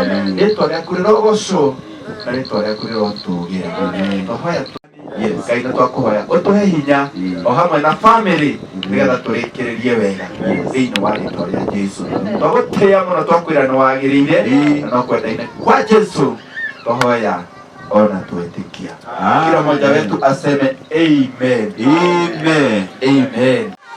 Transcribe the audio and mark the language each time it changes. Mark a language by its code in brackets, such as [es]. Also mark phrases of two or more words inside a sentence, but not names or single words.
[ki] Rĩĩtwa rĩaku rĩrogocwo na rĩĩtwa rĩaku rĩrotũgĩra. Tũhoya Ngai nĩ twakũhoya ũtũhe hinya o hamwe na family nĩgetha tũrĩkĩrĩrie wega thĩinĩ wa rĩĩtwa rĩa Jesũ. Twagũtĩĩa mũno twakwĩra nĩ wagĩrĩire na no kwenda-inĩ kwa Jesũ tũhoya ona twetĩkia. [sw] Kila mmoja wetu aseme amen. Amen. Amen.